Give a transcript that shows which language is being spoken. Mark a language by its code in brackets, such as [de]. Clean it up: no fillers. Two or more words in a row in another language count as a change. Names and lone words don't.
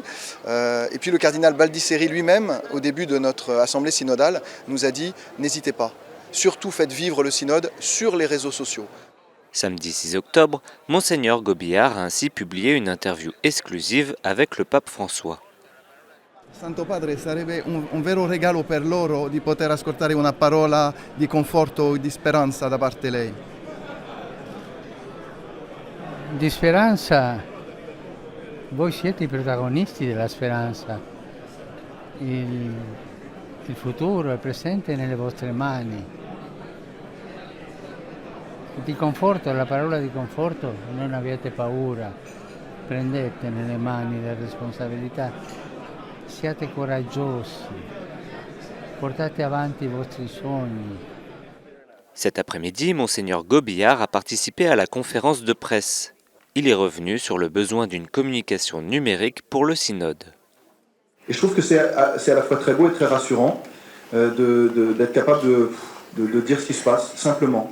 [fr] Et puis le cardinal Baldisseri lui-même, au début de notre assemblée synodale, nous a dit « n'hésitez pas, surtout faites vivre le synode sur les réseaux sociaux ». Samedi 6 octobre, Monseigneur Gobillard a ainsi publié une interview exclusive avec le pape François. [it] Santo Padre, sarebbe un vero regalo per loro di poter ascoltare una parola di conforto e di speranza da parte lei. Di speranza, voi siete i protagonisti della speranza. Il futuro è presente nelle vostre mani. Di conforto, la parola di conforto, non abbiate paura, prendete nelle mani la responsabilità, siate coraggiosi, portate avanti i vostri sogni. [fr] Cet après-midi, Monseigneur Gobillard a participé à la conférence de presse. Il est revenu sur le besoin d'une communication numérique pour le synode. Et je trouve que c'est à la fois très beau et très rassurant d'être capable de dire ce qui se passe simplement.